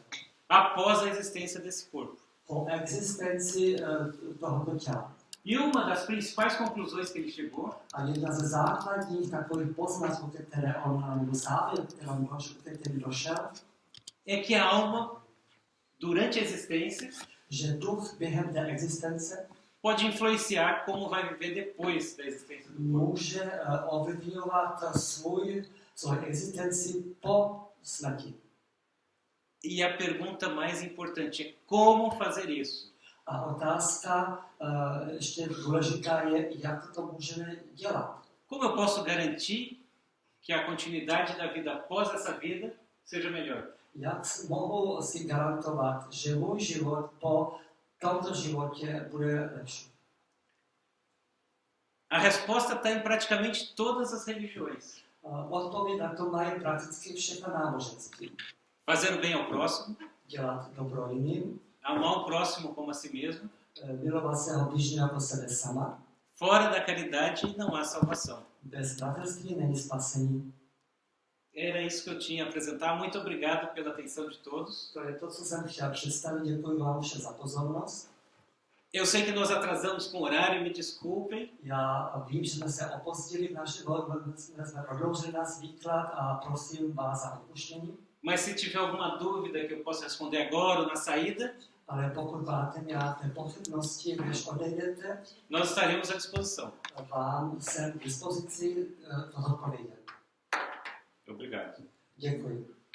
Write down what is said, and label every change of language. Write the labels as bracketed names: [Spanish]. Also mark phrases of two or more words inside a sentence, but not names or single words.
[Portuguese] após a existência desse corpo. [Czech] po existenci tohoto těla. [Portuguese] E uma das principais conclusões que ele chegou [Czech] A jedna ze základních takových poznatků, které on závěr, který došel, [Portuguese] é que a alma, durante a existência, [Czech] že duch během té existence [Portuguese] pode influenciar como vai viver depois da existência do corpo. [Czech] může ovlivňovat svoji existenci po smrti. [Portuguese] E a pergunta mais importante é como fazer isso? [Czech] A otázka ještě důležitá je, jak to můžeme dělat. [Portuguese] Como eu posso garantir que a continuidade da vida após essa vida seja melhor? [Czech] Jak mohu si garantovat, že můj život po tomto životě bude lepší? [Portuguese] A resposta está em praticamente todas as religiões. [Czech] Odpověď na to mají prakticky všechna náboženství. [Portuguese] Fazer o bem ao próximo, [Czech] Dělat dobro jiným, [Portuguese] amar o próximo como a si mesmo. [Czech] milovat svého bližního jako sebe sama. [Portuguese] Fora da caridade não há salvação. [Czech] Bez bratrství není spasení. [Portuguese] Era isso que eu tinha a apresentar. Muito obrigado pela atenção de todos. [Czech] To je to, co jsem chtěl představit. Děkuji vám všem za pozornost. [Portuguese] Eu sei que nós atrasamos com o horário, me desculpem. [Czech] Já vím, že jsme se opozdili, jsme prodloužili náš výklad a prosím vás za odpuštění. [Portuguese] Mas se tiver alguma dúvida que eu possa responder agora ou na saída, [Czech] Ale pokud máte nějaké pochybnosti, než odejdete, [Portuguese] nós estaremos à disposição. [Czech] vám jsem k dispozici to odpovědět. [Portuguese] Obrigado. [Czech] Děkuji.